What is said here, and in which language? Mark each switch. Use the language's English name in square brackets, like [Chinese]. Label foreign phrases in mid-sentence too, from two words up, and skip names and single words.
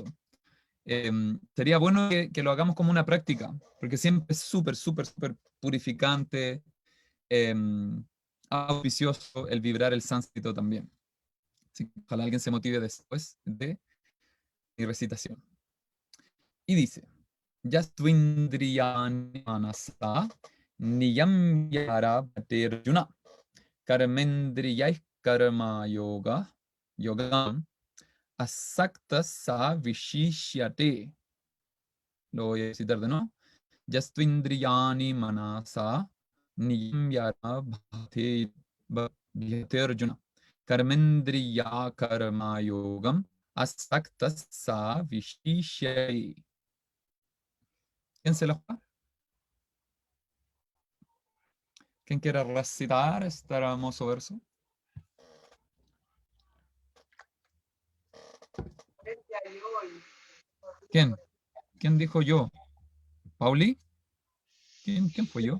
[Spanish] Sería bueno que lo hagamos como una práctica, porque siempre es súper purificante, auspicioso el vibrar el sánscrito también. Así que ojalá alguien se motive después de mi recitación. Y dice, [Sanskrit] Yastvindriyani manasa niyam yara patirjuna karmendriyai karma yoga yogam asakta sa vishishyate. [Spanish] Lo voy a citar de nuevo. [Sanskrit] Yastvindriyani manasa niyamyara bhate Arjuna. Karmendriya karma yogam asaktasa vishishyai. [Spanish] ¿Quién se lo juega? ¿Quién quiere recitar este hermoso verso? ¿Quién? ¿Quién dijo yo? ¿Pauli? ¿Quién fue yo?